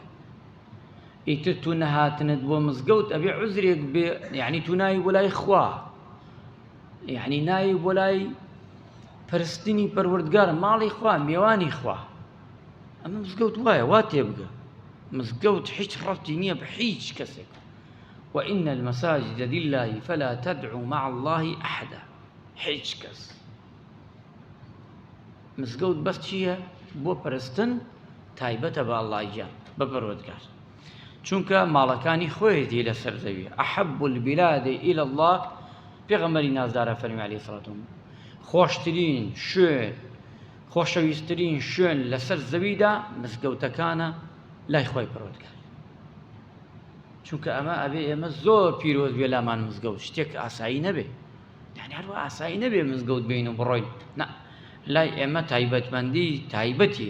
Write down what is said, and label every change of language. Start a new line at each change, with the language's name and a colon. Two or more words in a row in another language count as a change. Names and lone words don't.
Central Kurdish: ئیتر تو نەهاتنت بۆ مزگەوت ئەبێ عوزرێک بێ یعنی تو نایی بۆ لای خوا یعنی نایی بۆ لای پەرستنی پەروەردگار ماڵی خوا میێوانی خوا. ئەمە مزگەوت وایە وا تێبگە مزگەوت هیچ ڕەبتی نییە بە هیچ کەسێک.
Arabic: وإن المساجد لله فلا تدعوا مع الله أحدا
Central Kurdish: هیچ کەس. مزگەوت بەس چییە بۆ پەرستن تایبەتە بە ئەڵڵاهیان بە پەروەردگار چونکە ماڵەکانی خۆیەتی لەسەر زەویە.
Arabic: أحب البلاد إلى الله
Central Kurdish: پێغەمبەری نازدارە فەرمی
Arabic: عەلەیهی سەڵاتو وەسەلام
Central Kurdish: خۆشترین شوێن خۆشەویستترین شوێن لەسەر زەویدا مزگەوتەکانە لای خۆی پەروەردگار. چونکە ئەمە ئەبێ ئێمە زۆر پیرۆز بێ لامان مزگەوت شتێک ئاسایی نەبێ یعنی هەروە ئاسایی نەبێ مزگەوت بین و بڕۆین نا لای ئێمە تایبەتمەندی تایبەتی.